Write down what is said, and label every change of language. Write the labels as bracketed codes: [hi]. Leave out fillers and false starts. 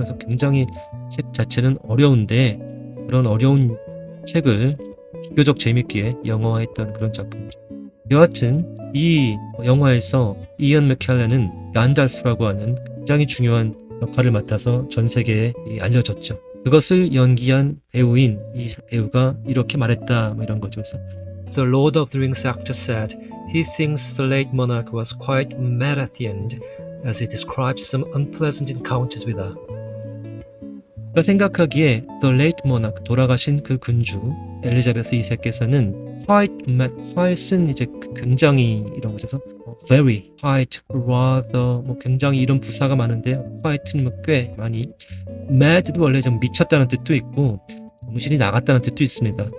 [ko] 그래서 굉장히 책 자체는 어려운데 그런 어려운 책을 비교적 재밌게 영화화했던 그런 작품이죠. 여하튼 이 영화에서 이언 맥켈렌은 간달프라고 하는 굉장히 중요한 역할을 맡아서 전 세계에 알려졌죠. 그것을 연기한 배우인 이 배우가 이렇게 말했다 뭐 이런 거죠. 그래서 [en] The Lord of the Rings actor said he thinks the late monarch was quite mad at the end as he describes some unpleasant encounters with her. [ko] 그가 생각하기에 [en] The late monarch, [ko] 돌아가신 그 군주 엘리자베스 2세께서는 [en] quite mad, [ko] quite은 이제 굉장히 이런 거죠. 그래서 very, quite, rather, 뭐 굉장히 이런 부사가 많은데 quite는 꽤 많이, mad도 원래 좀 미쳤다는 뜻도 있고 정신이 나갔다는 뜻도 있습니다.